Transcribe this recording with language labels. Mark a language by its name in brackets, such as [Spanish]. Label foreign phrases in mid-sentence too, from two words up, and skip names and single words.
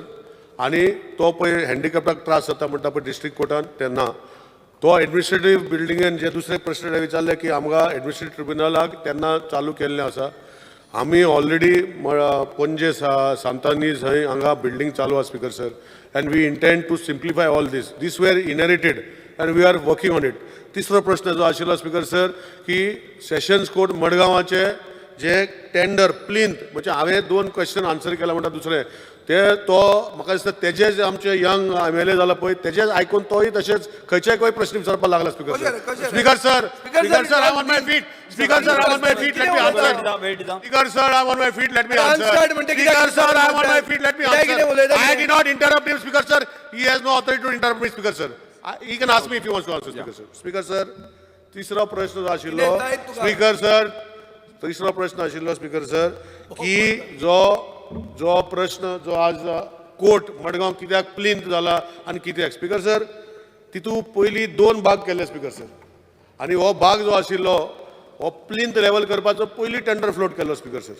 [Konkani] आनी तो पळय हँडिकॅप्टाक त्रास जाता म्हणटा पळय डिस्ट्रिक्ट कोर्टान तेन्ना तो एडमिनिस्ट्रेटीव बिल्डिंगेन जे दुसरे प्रश्न विचारले की आमकां एडमिनिस्ट्रेटीव ट्रिब्युनलाक तेन्ना चालू केल्लें आसा. आमी ऑलरेडी पणजे सांतांनी थंय हांगा बिल्डींग चालू आहा [English] Speaker sir. And we intend to simplify all these we're inherited and we are working on it. [Konkani] तिसरो प्रश्न जो आशिल्लो [English] Speaker sir [Konkani] की सेशन्स कोर्ट मडगांवाचे जे टेंडर प्लिंथ म्हणजे हांवें 2 [English] question answer [Konkani] केला म्हणटा दुसरे ते तो म्हाका दिसता तेजे जे आमचे [English] young MLA [Konkani] जाला पळय तेजेच आयकून तोय तशेंच खंयच्याय प्रश्न विचारपाक लागला [English] Speaker sir. Speaker sir, Speaker sir, I on my feet. Speaker sir, I on my feet, let me answer. Speaker sir, I on my feet, let me answer. Speaker sir, I on my feet, let me answer. I did not interrupt him, Speaker sir. He has no authority to interrupt me, Speaker sir. He can ask me if he wants to answer, Speaker sir. Speaker sir, [Konkani] तिसरा प्रश्न जो आशिल्लो [English] Speaker sir, [Konkani] तिसरो प्रश्न आशिल्लो [English] Speaker sir [Konkani] की जो प्रश्न जो आज कोर्ट मडगांव कित्याक प्लिंथ जाला आनी कित्याक [English] Speaker sir [Konkani] तितू पयली 2 भाग केले [English] Speaker sir. [Konkani] आनी हो भाग जो आशिल्लो हो प्लिंथ लेवल करपाचो पयली [English] tender float [Konkani] केल्लो [English] Speaker sir.